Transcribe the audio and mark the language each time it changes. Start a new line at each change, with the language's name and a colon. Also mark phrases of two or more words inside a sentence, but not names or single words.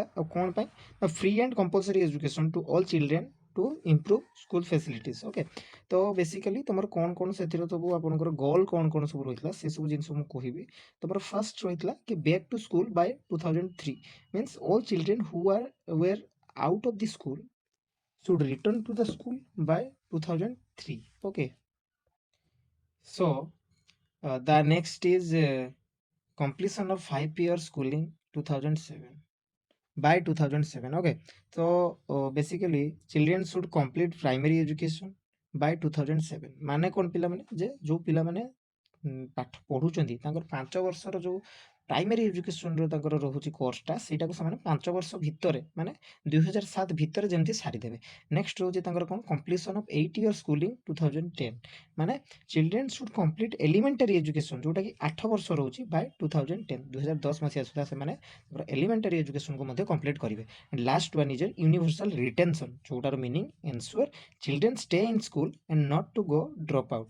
Odia: ଆଉ କ'ଣ ପାଇଁ ନା
English: free and compulsory education to all children to improve school facilities.
Odia: ଓକେ। ତ ବେସିକାଲି ତୁମର କ'ଣ କ'ଣ ସେଥିରେ ସବୁ ଆପଣଙ୍କର ଗୋଲ୍ କ'ଣ କ'ଣ ସବୁ ରହିଥିଲା ସେସବୁ ଜିନିଷ ମୁଁ କହିବି। ତୁମର ଫାର୍ଷ୍ଟ ରହିଥିଲା କି
English: back to school by 2003 means all children who were out of the school should return to the school by 2003. Okay. So the next is completion of 5-year schooling 2007 by 2007. Okay. So basically children should complete primary education by 2007।
Odia: ମାନେ କ'ଣ ପିଲାମାନେ ଯେ ଯେଉଁ ପିଲାମାନେ ପାଠ ପଢ଼ୁଛନ୍ତି ତାଙ୍କର 5 ବର୍ଷର ଯେଉଁ
English: primary educationର
Odia: ତାଙ୍କର ରହୁଛି କୋର୍ସଟା, ସେଇଟାକୁ ସେମାନେ 5 ବର୍ଷ ଭିତରେ ମାନେ 2007 ଭିତରେ ଯେମିତି ସାରିଦେବେ।
English: ନେକ୍ସଟ
Odia: ରହୁଛି ତାଙ୍କର କ'ଣ
English: completion of 8-year schooling 2010। ମାନେ children should complete elementary education
Odia: ଯେଉଁଟାକି 8 ବର୍ଷ ରହୁଛି
English: by 2010.
Odia: 2010 ମସିହା ସୁଦ୍ଧା ସେମାନେ ତାଙ୍କର
English: elementary educationକୁ
Odia: ମଧ୍ୟ କମ୍ପ୍ଲିଟ୍ କରିବେ।
English: and last one is universal retention, ଯେଉଁଟାର meaning ensure children stay in school and not to go drop out.